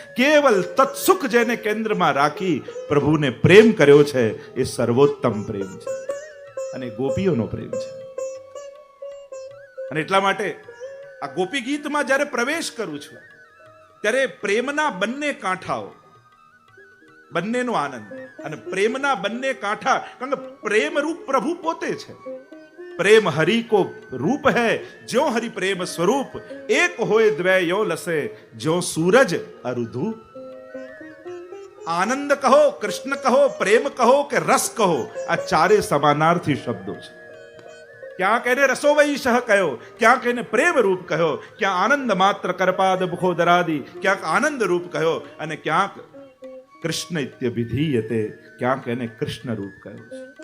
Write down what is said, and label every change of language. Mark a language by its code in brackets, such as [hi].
[gu] કેવલ તત્સુખ જેને કેન્દ્રમાં રાખી પ્રભુને પ્રેમ કર્યો છે એ સર્વોત્તમ પ્રેમ છે અને ગોપીઓનો પ્રેમ છે. અને એટલા માટે આ ગોપી ગીતમાં જ્યારે પ્રવેશ કરું છું ત્યારે પ્રેમના બંને કાંઠાઓ, બંનેનો આનંદ અને પ્રેમના બંને કાંઠા. કારણ કે પ્રેમ રૂપ પ્રભુ પોતે છે. [hi] प्रेम हरि को रूप है ज्यो हरि प्रेम स्वरूप एक होए द्वय यो लसे ज्यो सूरज अरुधु. आनंद कहो, कृष्ण कहो, प्रेम कहो [gu] કે રસ કહો, આ ચારે સમાનાર્થી શબ્દો છે. ક્યાંક એને રસોવૈષહ કહ્યો, ક્યાંક એને પ્રેમ રૂપ કહ્યો, ક્યાં [sa] આનંદ માત્ર કરપાદ મુખોદરાદી, [gu] ક્યાંક આનંદ રૂપ કહ્યો અને ક્યાંક [sa] કૃષ્ણ ઇત્યભિધીયતે, [gu] ક્યાંક એને કૃષ્ણ રૂપ કહ્યો છે.